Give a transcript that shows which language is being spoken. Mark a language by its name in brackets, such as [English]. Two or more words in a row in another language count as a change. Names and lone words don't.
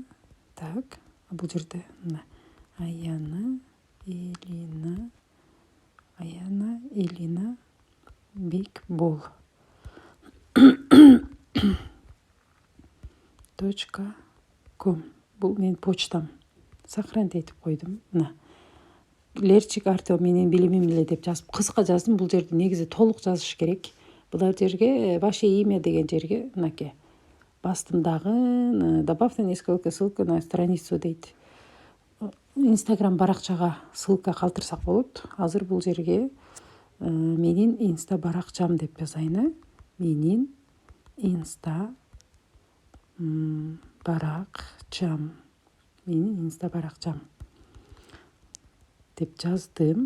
[Kyrgyz] Так, бул жерде мына Аяна Элина Бикбол .com. Бул менин почтам. Сохранить этип койдум. Мына Лерчик Артем менин билимим эле деп жазып, кыска жаздым. Бул жерде негизи толук жазыш керек. Бул жерге [Russian] ваше имя [Kyrgyz] деген жерге мынакей бастым дагы. [Russian] Добавьте несколько ссылка на страницу дейт. [Kyrgyz] Инстаграм баракчага ссылка калтырсак болот. Азыр бул жерге менин инста баракчам деп жазайын. Менин инста баракчам. Менин инста баракчам деп жаздым.